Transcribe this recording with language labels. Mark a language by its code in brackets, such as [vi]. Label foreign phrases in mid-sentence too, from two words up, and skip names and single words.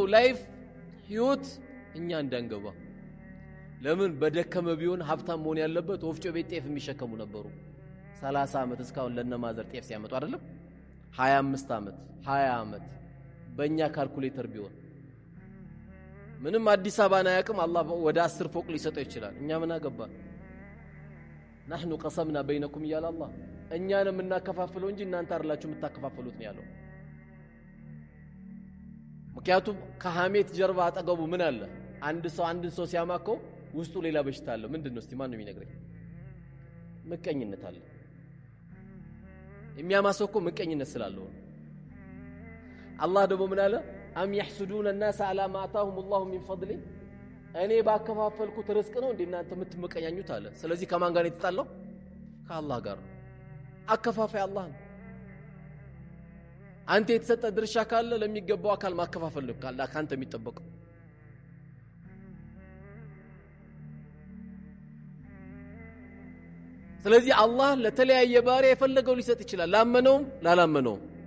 [am] ላይፍ ህይወት እኛ እንዳንገባ ለምን በደከመ ቢሆን ሀብታም መሆን ያለበት ወፍጮ ቤት ጤፍ የሚሸከሙ ነበሩ 30 አመት እስካሁን ለነማዘር ጤፍ ሲያመጡ አይደለም 25 አመት 20 አመት በእኛ ካልኩሌተር ቢሆን ምንም አዲስ አበባን አያውቅም አላህ ወደ 10 ፎቅ ሊሰጠው ይችላል እኛ ምን አገባ [ar] نحن قسمنا بينكم يا الله [am] እኛንም እናከፋፍለው እንጂ እናንተ አይደላችሁ የምታከፋፍሉት ነው ያለው ምክንያቱም ከሐሜት ጀርባ አጠገቡ ምን አለ አንድ ሰው ሲያማከው ውስጡ ሌላ በሽታ አለ ምንድነው እስቲ ማን ነው የሚነግረኝ ምቀኝነት አለ የሚያማሰው እኮ ምቀኝነት ስላለው አላህ ደግሞ ምን አለ አም [ar] يحسدون الناس على ما آتاهم الله من فضله [am] እኔ ባከፋፈልኩት ርዝቅ ነው እንዴ እናንተ የምትመቀኛኙት አለ ስለዚህ ከማን ጋር የተጣለው ከአላህ ጋር አከፋፋይ አላህ ነው አንተ የተሰጠ ድርሻ ካለ ለሚገባው አካል ማከፋፈል ነው ካንተ የሚጠበቀው ስለዚህ አላህ ለተለያየ ባሪያ የፈለገው ሊሰጥ ይችላል ላመነውም ላላመነውም